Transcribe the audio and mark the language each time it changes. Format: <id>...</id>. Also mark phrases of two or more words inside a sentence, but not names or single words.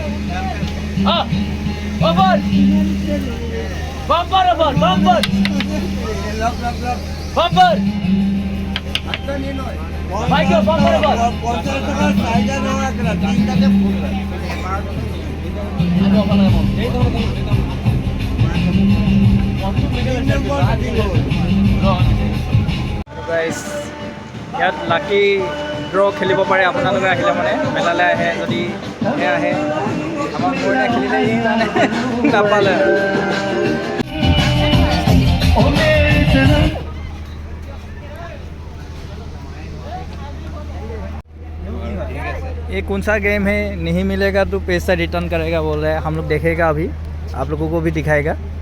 <en>Bumper, bumper. Bumper. Michael, bumper.</en> <as>গাইজ, ইয়াত</as> <en>lucky draw</en> <as>খেলিব পাৰে আপোনালোকে আহিলে, মানে মেলালৈ আহে যদি আহে। আমাৰ মই খেলিলে মানে নাপালে।</as> <hi>ये कौन सा गेम है, नहीं मिलेगा तो पैसा रिटर्न करेगा बोल रहा है। हम लोग देखेगा अभी, आप लोगों को भी दिखाएगा।</hi>